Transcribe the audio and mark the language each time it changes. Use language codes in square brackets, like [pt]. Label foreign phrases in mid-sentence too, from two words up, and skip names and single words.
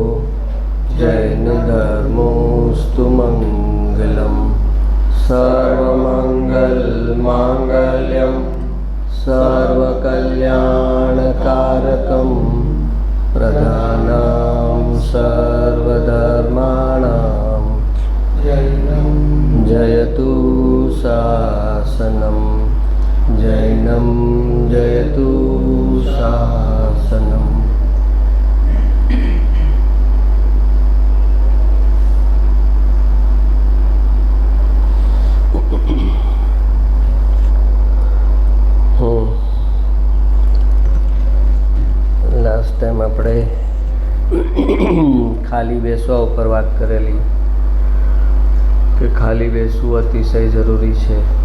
[sa] जैनधर्मोऽस्तु मङ्गलं सर्वमङ्गलमाङ्गल्यं सर्वकल्याणकारकं प्रधानं सर्वधर्माणां जयतु शासनं जैनं जयतु शासनम्। [en] last time [gu] આપણે ખાલી બેસવા ઉપર વાત કરેલી કે ખાલી બેસવું અતિશય જરૂરી છે.